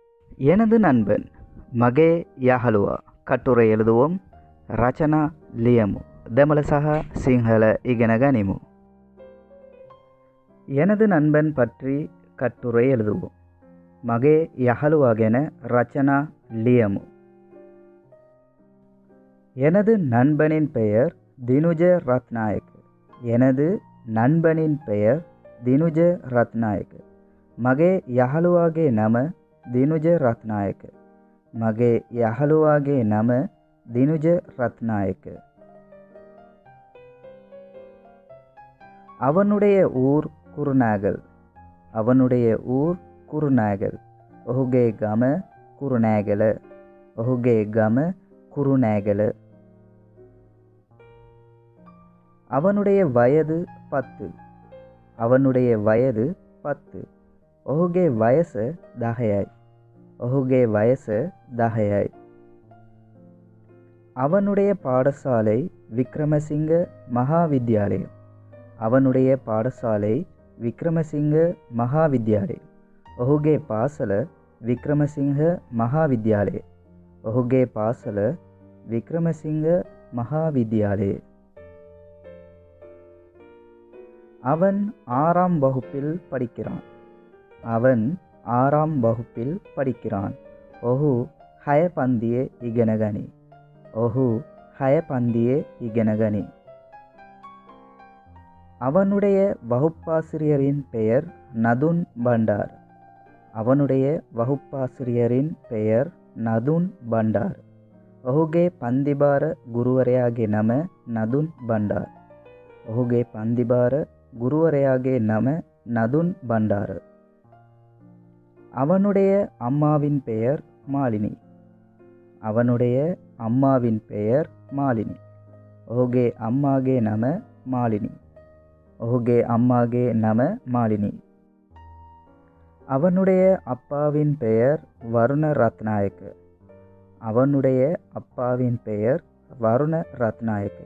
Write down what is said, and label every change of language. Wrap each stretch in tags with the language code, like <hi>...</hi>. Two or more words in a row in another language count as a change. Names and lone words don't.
<ta>எனது நண்பன்</ta> <si>මගේ යහළුවා</si> <ta>கட்டுரை எழுதுவோம்.</ta> <si>රචනා ලියමු දෙමළ සහ සිංහල ඉගෙන ගනිමු.</si> <ta>எனது நண்பன் பற்றி கட்டுரை எழுதுவோம்.</ta> <si>මගේ යහළුවා ගැන රචනා ලියමු.</si> <ta>எனது நண்பனின் பெயர் தினுஜ ரத்நாயக். எனது நண்பனின் பெயர் தினுஜ ரத்நாயக்.</ta> <si>මගේ යහළුවාගේ නම දිනුජ රත්නායක. මගේ යහළුවාගේ නම දිනුජ ரத்நாயக்.</si> <ta>அவனுடைய ஊர் குருநாகல். அவனுடைய ஊர் குருநாகல்.</ta> <si>ඔහුගේ ගම කුරුණෑගල. ඔහුගේ ගම කුරුණෑගල.</si> <ta>அவனுடைய வயது 10. அவனுடைய வயது 10.</ta> <si>ඔහුගේ වයස 10යි. ඔහුගේ වයස 10යි.</si> <ta>அவனுடைய பாடசாலை விக்ரமசிங்க மகாவித்யாலயம். அவனுடைய பாடசாலை விக்ரமசிங்க மகாவித்யாலயம்.</ta> <si>ඔහුගේ පාසල වික්‍රමසිංහ මහාවිද්‍යාලය. ඔහුගේ පාසල වික්‍රමසිංහ மகாவித்யாலய.</si> <ta>அவன் 6ஆம் வகுப்பில் படிக்கிறான். அவன் 6ஆம் வகுப்பில் படிக்கிறான்.</ta> <si>ඔහු 6 පන්තියේ ඉගෙන ගනී. ඔහු 6 පන්තියේ ඉගෙන ගනී.</si> <ta>அவனுடைய வகுப்பாசிரியரின் பெயர் நதுன் பண்டார். அவனுடைய வகுப்பாசிரியரின் பெயர் நதுன் பண்டார்.</ta> <si>ඔහුගේ පන්තිභාර ගුරුවරයාගේ නම නදුන් බණ්ඩාර. ඔහුගේ පන්තිභාර ගුරුවරයාගේ නම நதுன் பண்டார்.</si> <ta>அவனுடைய அம்மாவின் பெயர் மாலினி. அவனுடைய அம்மாவின் பெயர் மாலினி.</ta> <si>ඔහුගේ අම්මාගේ නම මාලිනි. ඔහුගේ අම්මාගේ නම மாலினி.</si> <ta>அவனுடைய அப்பாவின் பெயர் வருண ரத்நாயக். அவனுடைய அப்பாவின் பெயர் வருண ரத்நாயக்.</ta>